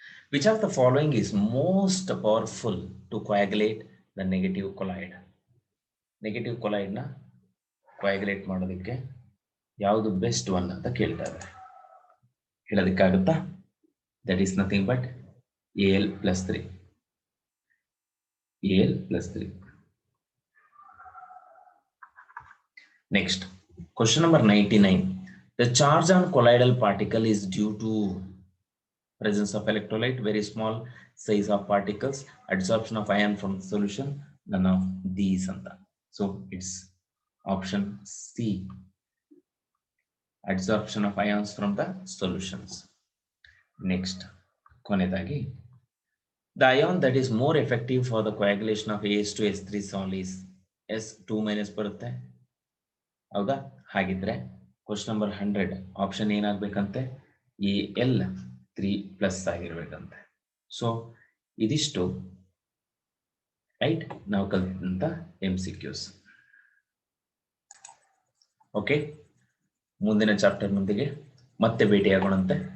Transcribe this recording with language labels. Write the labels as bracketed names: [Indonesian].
[English] Which of the following is most powerful to coagulate the negative colloid? [Kannada] Negative colloid ನ coagulate ಮಾಡೋದಕ್ಕೆ ಯಾವುದು best one ಅಂತ ಕೇಳ್ತಾ ಇದ್ದಾರೆ. ಹೇಳೋದಕ್ಕಾಗುತ್ತಾ? [English] That is nothing but Al+3. Al+3. Next, question number 99. The charge on colloidal particle is due to presence of electrolyte, very small size of particles, adsorption of ion from the solution, none of these anta. So it's option C, adsorption of ions from the solutions. Next, konedagi, the ion that is more effective for the coagulation of AS2S3 sol is S2- [Kannada] ಬರುತ್ತೆ, ಹೌದಾ? ಹಾಗಿದ್ರೆ [English] Question number 100 option ಏನಾಗಬೇಕಂತೆ AL 3+ ಆಗಿರ್ಬೇಕಂತೆ. [Kannada] So ಇದಿಷ್ಟು right ನಾವು ಕಲಿತಂತ MCQs. Okay, ಮುಂದಿನ ಚಾಪ್ಟರ್ನೊಂದಿಗೆ ಮತ್ತೆ ಭೇಟಿಯಾಗೋಣಂತೆ.